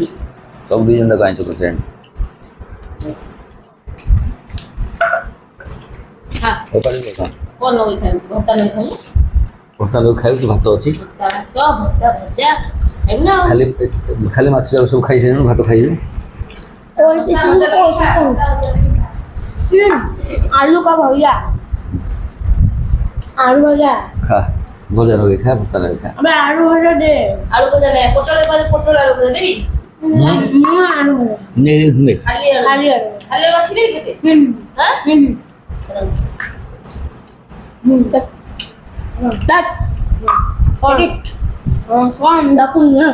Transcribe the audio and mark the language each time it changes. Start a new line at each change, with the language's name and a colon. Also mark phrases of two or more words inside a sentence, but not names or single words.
Odia: ସବୁ 2 ଜଣ ଯାକ ଆଇଁଷ କରିସାରିଣି। କ'ଣ ଲଗେଇ ଖାଇବୁ? ଭର୍ତ୍ତା ଲଗେଇ ଖାଇବୁ, ଭର୍ତ୍ତା ଲଗେଇ ଖାଇବୁ, ତୁ ଭାତ ଅଛି ଭର୍ତ୍ତା ଭଜା ଖାଇବୁ ନା। ଖାଲି ମାଛ ଯାକ ସବୁ ଖାଇସାରିଲୁ, ଭାତ ଖାଇବୁ।
Hindi: आलू का भैया
Bangla: আলু ভাজা খা ভজা লগে খা ভর্তা লগে খা আবার আলু ভাজা দে আলু ভাজা নেই পটলের ভাজা পটল আলু ভাজা দেবি আলু ভাজা নে নে খালি আলু খালি আলু খালি আলু বাছি দেবি খেতে হুম হ্যাঁ হুম হুম দেখ পকেট কম দেখুন না